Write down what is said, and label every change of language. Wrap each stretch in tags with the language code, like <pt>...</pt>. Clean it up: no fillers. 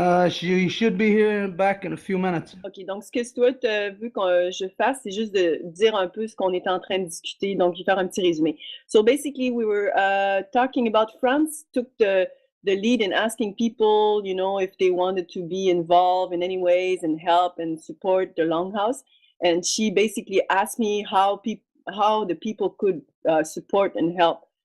<en>She should be here back in a few minutes.</en> <fr>OK, donc ce que Stuart veut que je fasse, c'est juste de dire un peu ce qu'on était en train de discuter, donc je vais faire un petit résumé.</fr> <en>So basically, we were talking about France took the lead in asking people, you know, if they wanted to be involved in any ways and help and support the Longhouse. And she basically asked me how the people could support and help.</en>